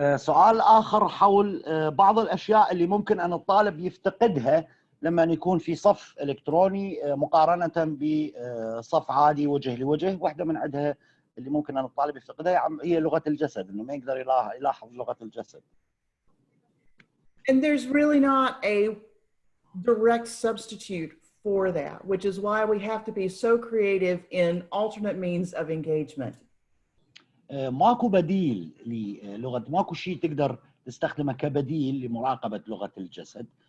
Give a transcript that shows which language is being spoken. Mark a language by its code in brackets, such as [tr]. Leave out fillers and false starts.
[ar] سؤال آخر حول بعض الأشياء اللي ممكن أن الطالب يفتقدها لما يكون في صف إلكتروني مقارنة بصف عادي وجه لوجه. واحدة من عندها اللي ممكن أن الطالب يفتقدها هي لغة الجسد، إنه ما يقدر يلاحظ لغة الجسد. [en] And there's really not a direct substitute for that, which is why we have to be so creative in alternate means of engagement. [ar] ماكو بديل للغة، ماكو شيء تقدر تستخدمه كبديل لمراقبة لغة الجسد.